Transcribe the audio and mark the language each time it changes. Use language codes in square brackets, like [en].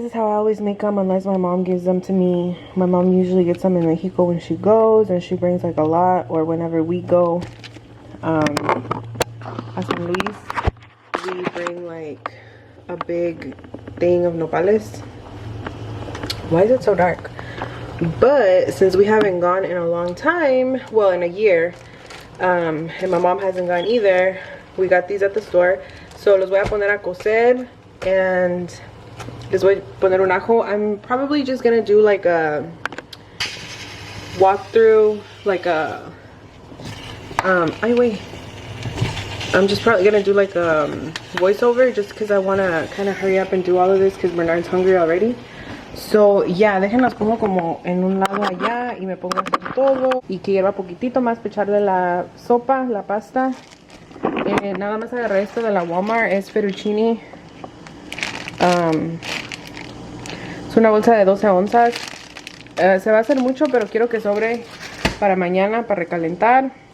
[en] This is how I always make them unless my mom gives them to me. My mom usually gets them in Mexico when she goes, and she brings like a lot, or whenever we go a San Luis, we bring like a big thing of nopales. Why is it so dark? But since we haven't gone in a long time, well, in a year, and my mom hasn't gone either, we got these at the store. [es] So los voy a poner a cocer and les voy a poner un ajo. [en] I'm probably just gonna do like a walkthrough, like a ay wait, I'm just probably gonna do like a voiceover just because I want to kind of hurry up and do all of this because Bernard's hungry already. So yeah, [es] déjenlas pongo como en un lado allá y me pongo a hacer todo y que lleva poquitito más para echarle la sopa, la pasta. Nada más agarré esto de la Walmart, es fettuccine. Es una bolsa de 12 onzas. Se va a hacer mucho, pero quiero que sobre para mañana, para recalentar.